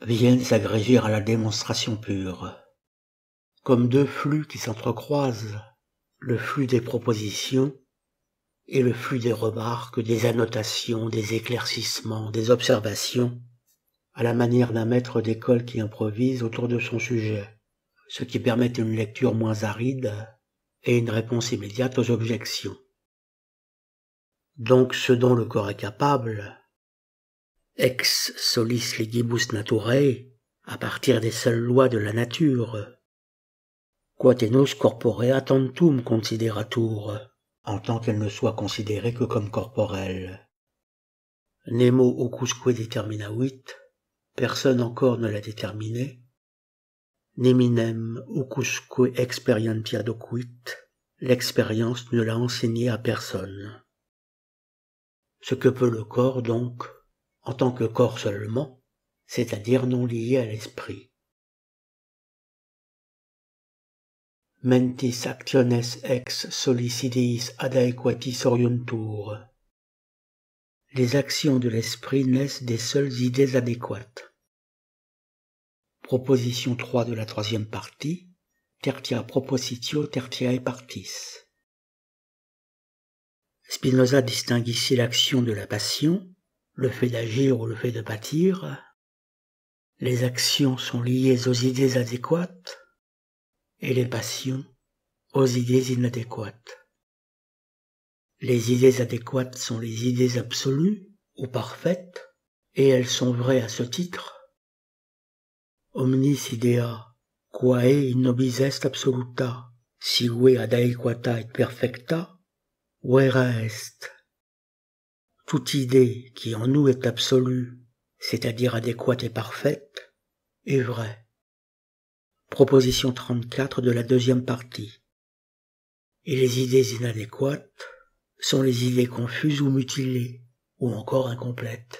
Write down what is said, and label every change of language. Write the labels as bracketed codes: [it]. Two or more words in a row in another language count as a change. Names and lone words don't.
[fr] viennent s'agréger à la démonstration pure. Comme deux flux qui s'entrecroisent, le flux des propositions et le flux des remarques, des annotations, des éclaircissements, des observations, à la manière d'un maître d'école qui improvise autour de son sujet, ce qui permet une lecture moins aride et une réponse immédiate aux objections. Donc ce dont le corps est capable, [la] ex solis legibus naturae, [fr] à partir des seules lois de la nature, [la] quatenus corporea tantum consideratur, [fr] en tant qu'elle ne soit considérée que comme corporelle. [la] Nemo ocusque determinavit, [fr] personne encore ne l'a déterminé, [la] neminem ocusque experientia docuit, [fr] l'expérience ne l'a enseigné à personne. Ce que peut le corps donc, en tant que corps seulement, c'est-à-dire non lié à l'esprit. [la] Mentis actiones ex solis ideis ad aequatis oriuntur. [fr] Les actions de l'esprit naissent des seules idées adéquates. Proposition 3 de la troisième partie, [la] tertia propositio tertiae partis. [fr] Spinoza distingue ici l'action de la passion, le fait d'agir ou le fait de pâtir. Les actions sont liées aux idées adéquates et les passions aux idées inadéquates. Les idées adéquates sont les idées absolues ou parfaites, et elles sont vraies à ce titre. [la] Omnis idea, quae in nobis est absoluta, sive ad aequata et perfecta, vera est. [fr] Toute idée qui en nous est absolue, c'est-à-dire adéquate et parfaite, est vraie. Proposition 34 de la deuxième partie. Et les idées inadéquates sont les idées confuses ou mutilées, ou encore incomplètes.